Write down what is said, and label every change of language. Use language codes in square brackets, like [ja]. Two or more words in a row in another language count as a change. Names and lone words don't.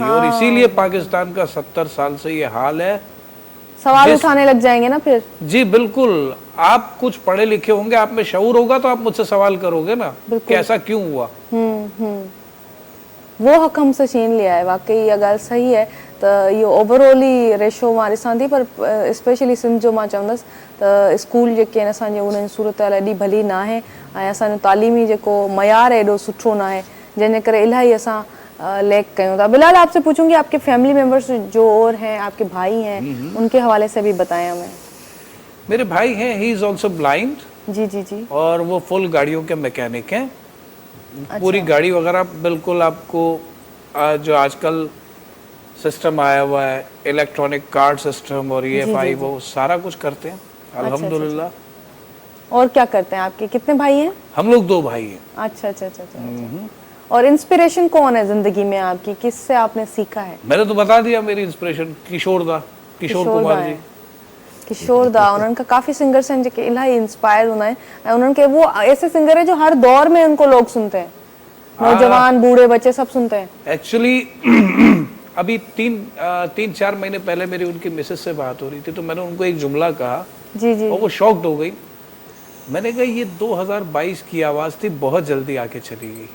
[hi] और इसीलिए पाकिस्तान का 70 साल से ये हाल है। सवाल उठाने लग जाएंगे ना फिर। जी बिल्कुल, आप कुछ पढ़े लिखे होंगे, आप में शऊर होगा तो आप मुझसे सवाल करोगे ना कि ऐसा क्यों हुआ। वो हक हमसे छीन लिया है। वाकई ये ॻाल्हि सही है। [sd] त इहो ओवरऑल ई रेशो मां ॾिसां थी, पर स्पेशली सिंध जो मां चवंदसि त स्कूल जेके आहिनि असांजे उन्हनि सूरत हाल एॾी भली न आहे ऐं असांजो तालीमी जेको मयार एॾो सुठो न आहे, जंहिंजे करे इलाही असां लैक कयूं था। [hi] बिलाल, आपसे पूछूंगी आपके फैमिली मेंबर्स जो और हैं, आपके भाई हैं, उनके हवाले से भी बताएं हमें। मेरे भाई हैं, [en] he is also blind, [hi] जी जी जी। और वो फुल गाड़ियों के मैकेनिक हैं। पूरी गाड़ी वगैरह बिल्कुल आपको जो आजकल सिस्टम आया हुआ है, इलेक्ट्रॉनिक कार्ड सिस्टम और EFI, वो सारा कुछ करते हैं अल्हम्दुलिल्लाह। और क्या करते हैं आपके? कितने भाई हैं? हम लोग 2 भाई हैं। अच्छा अच्छा अच्छा अच्छा। और इंस्पिरेशन कौन है जिंदगी में आपकी? किससे आपने सीखा है? मैंने तो बता दिया, मेरी इंस्पिरेशन किशोर कुमार है। जी। किशोर दा [sd] उन्हनि खां काफ़ी सिंगर्स आहिनि जेके इलाही इंस्पायर हूंदा आहिनि ऐं उन्हनि खे [hi] वो ऐसे सिंगर है जो हर दौर में उनको लोग सुनते हैं, नौजवान बूढ़े बच्चे सब सुनते हैं। एक्चुअली अभी तीन चार महीने पहले मेरी उनकी मिसेस से बात हो रही थी, तो मैंने उनको एक जुमला कहा जी जी और वो शॉक्ड हो गई। मैंने कहा ये 2022 की आवाज़ थी, बहुत जल्दी आके चली गई।